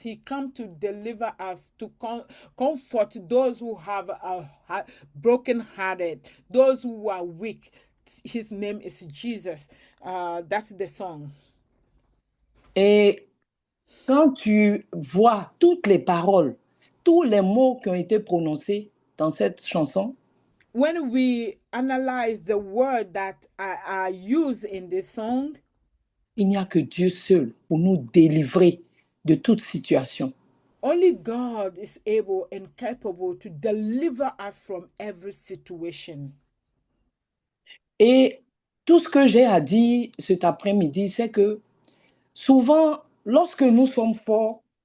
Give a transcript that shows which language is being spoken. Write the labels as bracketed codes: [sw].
[en] He come to deliver us, to comfort those who have broken-hearted, those who are weak. His name is Jesus. That's the song. [fr] Et quand tu vois toutes les paroles, tous les mots qui ont été prononcés dans cette chanson, [en] when we analyze the word that are used in this song, [fr] il n'y a que Dieu seul pour nous délivrer de toute situation. [en] Only God is able and capable to deliver us from every situation. [fr] Et tout ce que j'ai à dire cet après-midi, c'est que souvent, lorsque nous sommes forts,